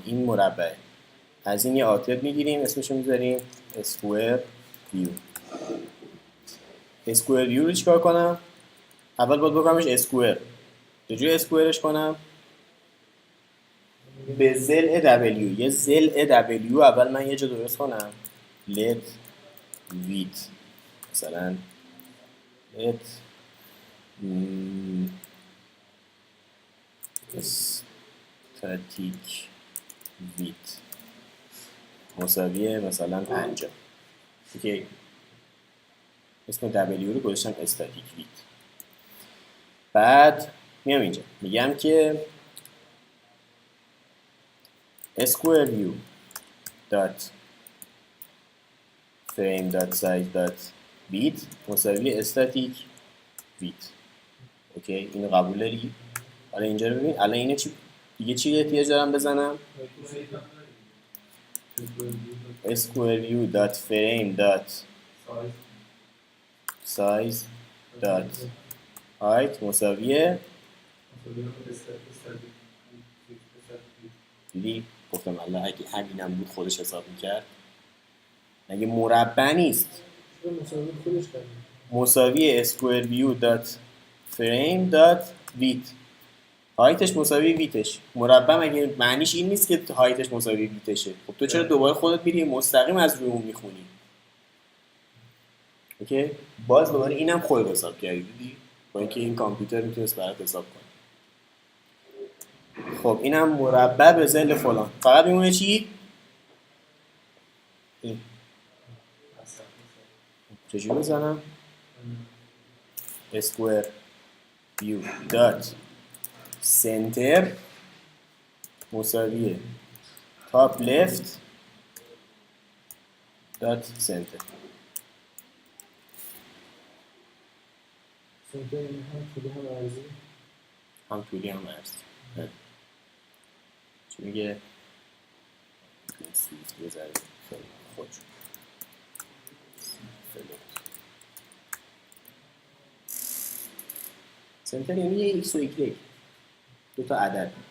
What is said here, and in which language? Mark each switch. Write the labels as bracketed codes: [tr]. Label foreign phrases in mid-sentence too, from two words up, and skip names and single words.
[fa] این مربع از این یه آتب میگیریم اسمشو میذاریم [en] square view. square view [fa] رو چیکار کنم؟ اول باید بکنمش اسکوئر. چجوری اسکوئرش کنم؟ به ضلع دبلیو، یه ضلع دبلیو اول من یه جا درست کنم [en] let width [fa] مثلا [en] let static width [fa] مساویه مثلا 50. اوکی اسم دبلیو رو گذاشتم [en] static width. [fa] بعد میام اینجا میگم که [en] square view dot frame dot size dot width [fa] مساوی [en] static width. [fa] اوکی اینو قبول داری؟ حالا اینجا رو ببین الان اینو چی دیگه چی احتیاج دارم بزنم؟ [en] square view dot frame dot size dot height [fa] مساویه دیدی؟ گفتم الله اگه همینم بود خودش حساب میکرد. اگه مربع نیست مساوی [en] square view dot frame dot width [fa] هایتش مساوی ویتش. مربع مگه معنیش این نیست که هایتش مساوی ویتشه؟ خب تو چرا دوباره خودت میری مستقیم از روی اون میخونی؟ اوکی باز دوباره اینم خود حساب کردی دیدی؟ با اینکه این کامپیوتر میتونست برات حساب کنه. خب اینم مربع به ضلع فلان. فقط میمونه چی؟ این چجوری بزنم؟ [en] square view dot center [fa] مساویه [en] top left dot center. [fa] سنتر این هم طولی هم عرضی؟ هم طولی هم عرضی. چی میگه؟ سویفت بذاریم خود سنتر یعنی یه ایکس و ایگرگ، دو تا عدد.